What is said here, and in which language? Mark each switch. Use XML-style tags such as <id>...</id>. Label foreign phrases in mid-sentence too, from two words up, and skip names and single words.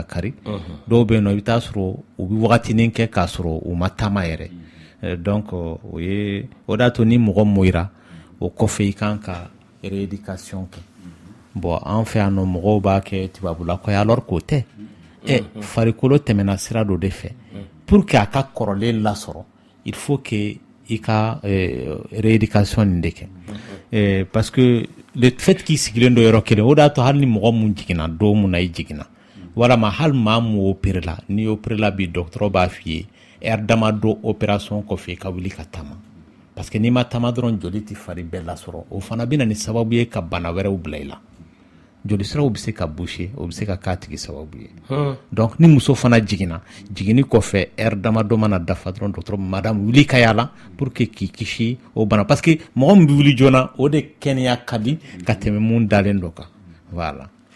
<bm>kari dɔw bɛ yen nɔ i bɛ taa sɔrɔ u bɛ wagatinin kɛ k'a sɔrɔ u ma taama yɛrɛ donc o de y'a to ni mɔgɔ moyira o kɔfɛ i kan ka rééducation kɛ bon an fɛ yan nɔ mɔgɔw b'a kɛ tubabula kɔ alors k'o tɛ farikolo tɛmɛna sira dɔ de fɛ</bm> <fr>pour que</fr> <bm>a ka kɔrɔlen lasɔrɔ</bm> <fr>il faut que</fr> <bm>i ka rééducation nin de kɛ</bm> <fr>parce que le fait</fr> <bm>k'i sigilen do yɔrɔ kelen o de y'a to hali ni mɔgɔ mun jiginna don mun na i jiginna walama hali maa mun opéré la ni opéré la bi dɔgɔtɔrɔ b'a f'i ye heure dama dɔ opération kɔfɛ i ka wuli ka taama</bm> <fr>parce que</fr> <bm>n'i ma taama dɔrɔn joli tɛ fari bɛɛ lasɔrɔ o fana bɛ na ni sababu ye ka bana wɛrɛw bila i la joli siraw bɛ se ka boucher o bɛ se ka k'a tigi sababu ye donc ni muso fana jiginna jiginni kɔfɛ heure dama dɔ mana dafa dɔrɔn dɔgɔtɔrɔ madame wuli ka yaala</bm> <fr>pour que</fr> <bm>k'i kisi o bana</bm> <fr>parce que</fr> <bm>mɔgɔ min bɛ wuli joona o de kɛnɛya ka di ka tɛmɛ mun dalen dɔ kan voilà</bm>